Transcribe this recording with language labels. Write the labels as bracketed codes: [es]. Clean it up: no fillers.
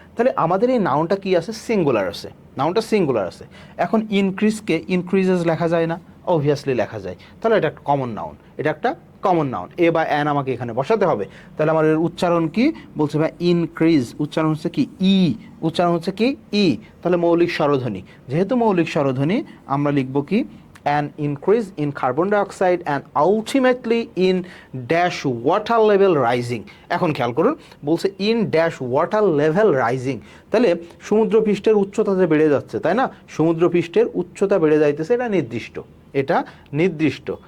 [bn] তাহলে আমাদের এই নাউনটা কি আছে? সিঙ্গুলার আছে, নাউনটা সিঙ্গুলার আছে। এখন ইনক্রিজকে ইনক্রিজেস লেখা যায় না? অবভিয়াসলি লেখা যায়। তাহলে এটা একটা কমন নাউন, এটা একটা কমন নাউন। এ বা অ্যান আমাকে এখানে বসাতে হবে। তাহলে আমার এর উচ্চারণ কি? বলছে ভাই ইনক্রিজ, উচ্চারণ হচ্ছে কি ই, উচ্চারণ হচ্ছে কি ই। তাহলে মৌলিক স্বরধ্বনি, যেহেতু মৌলিক স্বরধ্বনি আমরা লিখব কি [en] an increase in carbon dioxide and ultimately in dash water level rising। [bn] এখন খেয়াল করুন, বলছে [en] in dash water level rising, [bn] তাহলে সমুদ্রপৃষ্ঠের উচ্চতা যে বেড়ে যাচ্ছে, তাই না? সমুদ্রপৃষ্ঠের উচ্চতা বেড়ে যাইতেছে, এটা নির্দিষ্ট, এটা নির্দিষ্ট।